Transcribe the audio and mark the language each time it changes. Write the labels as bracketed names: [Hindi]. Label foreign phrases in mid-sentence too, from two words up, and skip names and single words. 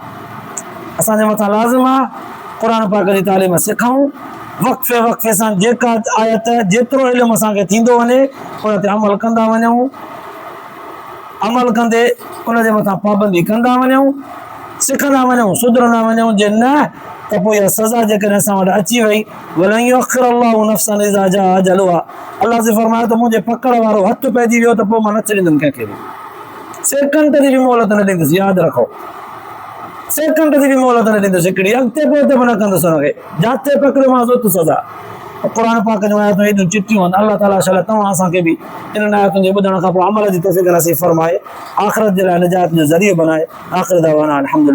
[Sindhi] असांजे मथां लाज़िम आहे क़ुर पाक जी तालीम सिखूं, वक़्फ़े वक़्फ़े सां जेका आयत जेतिरो इल्मु असांखे थींदो वञे उन ते अमल कंदा वञूं, अमल कंदे उनजे मथां पाबंदी कंदा वञूं, सिखंदा वञूं, सुधरंदा वञूं। जे न त पोइ इहा सज़ा जेकॾहिं असां वटि अची वई, [Arabic] ولن يؤخر الله نفسا إذا جاء أجلها, [Sindhi] अल्लाह से फरमायो त मुंहिंजे पकड़ वारो हथु पइजी वियो त पोइ मां न छॾींदुमि कंहिंखे बि, सेकंड जी बि मोहलत न ॾींदुसि। यादि रखो, सेकंड जी बि मोहलत न ॾींदुसि, हिकिड़ी अॻिते पोइते बि न कंदुसि हुनखे, जाते पकड़ियोमांसि उते सज़ा। क़ुर पाक जूं आयतूं हेॾियूं चिटियूं आहिनि। अल्लाह ताला शायदि तव्हां असांखे बि इन्हनि आयतुनि जे ॿुधण खां पोइ अमल जी तौफ़ीक़ नसीब फरमाए, आख़िरत जे लाइ निजात जो ज़रियो बनाए। [Arabic] آخر دعوانا الحمد لله.